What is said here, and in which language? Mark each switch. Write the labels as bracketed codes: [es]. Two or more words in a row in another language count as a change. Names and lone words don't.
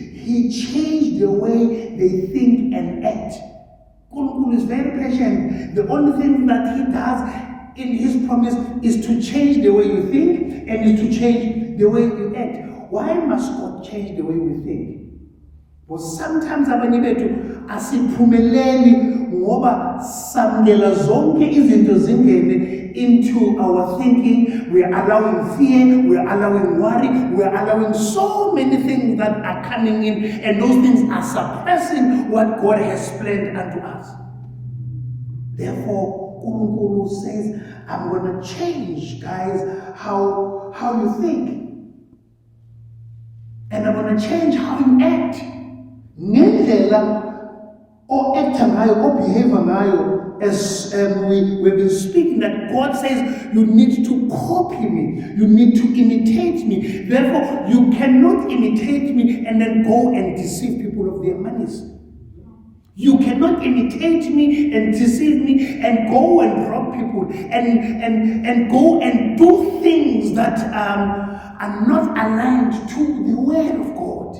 [en] He changed the way they think and act. Nkulunkulu is very patient. The only thing that He does in His promise is to change the way you think and is to change the way you act. Why must God change the way we think? Because sometimes [zu] abanye bethu asiphumeleli ngoba samkela zonke izinto zingene [en] into our thinking. We are allowing fear, we are allowing worry, we are allowing so many things that are coming in, and those things are suppressing what God has planned unto us. Therefore, Nkulunkulu says, I'm going to change, guys, how you think. And I'm going to change how you act. [zu] Ngendlela o acta ngayo, o behave ngayo, [en] as we've been speaking, that God says you need to copy me, you need to imitate me. Therefore, you cannot imitate me and then go and deceive people of their monies. You cannot imitate me and deceive me and go and rob people and go and do things that are not aligned to the word of God.